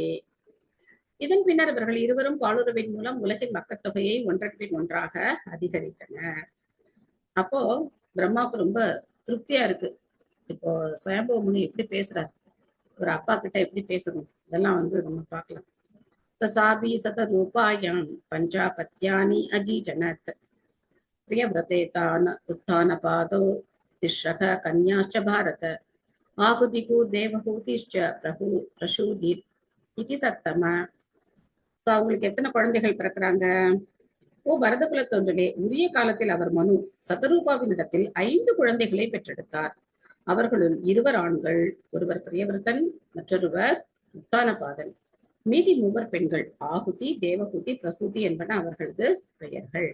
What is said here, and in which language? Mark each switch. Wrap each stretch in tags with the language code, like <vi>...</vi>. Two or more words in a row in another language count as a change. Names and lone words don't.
<ta>இதன் பின்னர் இவர்கள் இருவரும் பாலுறவின் மூலம் உலகின் மக்கள் தொகையை ஒன்றன் பின் ஒன்றாக அதிகரித்தனர். அப்போ பிரம்மாவுக்கு ரொம்ப திருப்தியா இருக்கு. இப்போ ஸ்வயம்புவ முனி எப்படி பேசுறாரு, ஒரு அப்பா கிட்ட எப்படி பேசணும், இதெல்லாம் வந்து நம்ம பார்க்கலாம்.</ta> <sa>ससापि सतरूपायां पञ्चापत्यानि अजीजनत् प्रियव्रते तान् उत्थानपादौ तिस्रः कन्याश्च भारत आहुतिः देवहूतिश्च प्रसूदित् इति सत्तम.</sa> <ta>சோ அவங்களுக்கு எத்தனை குழந்தைகள் பிறக்கிறாங்க? ஓ பரத குலத்தொன்றனே, உரிய காலத்தில் அவர் மனு சதரூபாவினிடத்தில் 5 குழந்தைகளை பெற்றெடுத்தார். அவர்களுள் 2 ஆண்கள், ஒருவர் பிரியவிரதன், மற்றொருவர் உத்தானபாதன். மீதி 3 பெண்கள், ஆகுதி, தேவஹூதி, பிரசூதி என்பன அவர்களது பெயர்கள்.</ta>